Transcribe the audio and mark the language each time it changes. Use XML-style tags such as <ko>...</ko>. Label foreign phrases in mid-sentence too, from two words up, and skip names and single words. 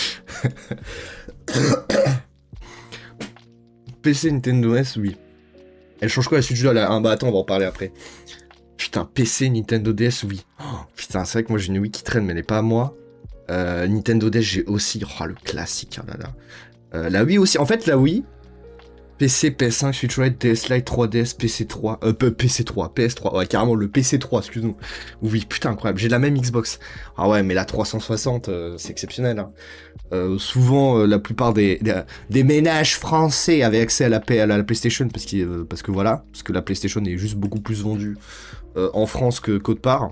<fr>PC Nintendo DS, oui. Elle change quoi la Switch 2 là? Bah attends, on va en parler après. Putain, PC Nintendo DS, oui. Oh, putain, c'est vrai que moi j'ai une Wii qui traîne, mais elle est pas à moi. Nintendo DS, j'ai aussi. Oh, le classique, oh là là. La Wii aussi. En fait, la Wii, PC, PS5, Switch Lite, DS Lite, 3DS, PC3, PC3, PS3, ouais, carrément le PC3, excuse-nous. Oui, putain, incroyable, j'ai la même Xbox. Ah ouais, mais la 360, c'est exceptionnel. Hein. Souvent, la plupart des ménages français avaient accès à la PlayStation parce que voilà, parce que la PlayStation est juste beaucoup plus vendue en France qu'autre part.</fr>